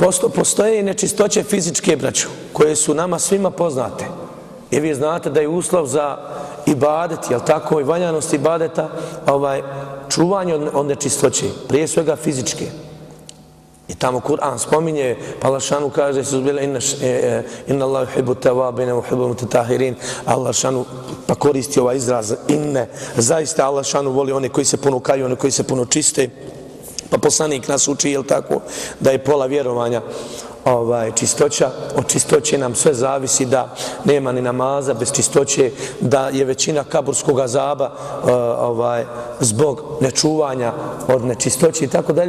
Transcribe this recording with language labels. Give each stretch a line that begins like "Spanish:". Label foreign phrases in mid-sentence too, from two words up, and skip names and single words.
Bosnian: Postoje nečistoće fizičke, braćo, koje su nama svima poznate. I vi znate da je uslov za ibadet, jel tako, i valjanost ibadeta, čuvanje od nečistoće, prije svega fizičke. I tamo Kur'an spominje, pa Allah šanu kaže,
Arabic: إن الله يحب التوابين، يحب المتطهرين,
Bosnian: Allah šanu pa koristi ovaj izraz inne, zaista Allah šanu voli one koji se puno kaju, one koji se puno čiste. Pa poslanik nas uči, jel tako, da je pola vjerovanja čistoća. Od čistoće nam sve zavisi, da nema ni namaza bez čistoće, da je većina kaburskog azaba zbog nečuvanja od nečistoće i tako dalje.